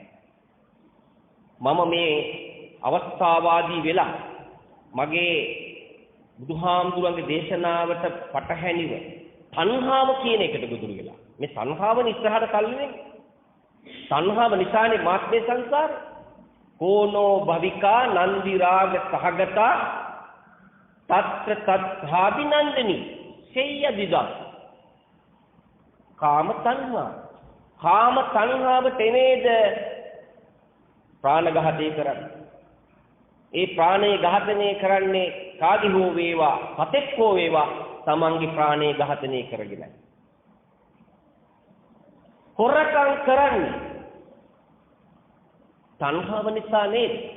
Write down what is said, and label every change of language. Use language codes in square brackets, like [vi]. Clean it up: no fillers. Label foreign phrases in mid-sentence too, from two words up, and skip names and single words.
[si] මම මේ අවස්ථාවාදී වෙලා මගේ බුදුහාමුදුරන්ගේ දේශනාවට පටහැනිව තණ්හාව කියන එකට ගොදුරු වෙලා. මේ තණ්හාව ඉස්සරහට තල්ලුනේ. තණ්හාව නිසානේ මාත්මේ සංසාර. [pi] කෝනෝ භවිකා නන්දි රාග සහගතා තත්ත්‍ර තත්ථාබිනන්දිනි සෙය්‍යදිදා. [si] කාම තණ්හා. කාම තණ්හාවට එනේද ප්‍රාණඝාතය කරන්නේ. ඒ ප්‍රාණය ඝාතනය කරන්නේ කාගේ හෝ වේවා, සතෙක් හෝ වේවා තමන්ගේ ප්‍රාණය ඝාතනය කරගෙන. හොරකම් කරන්නේ තණ්හාව නිසා නේද?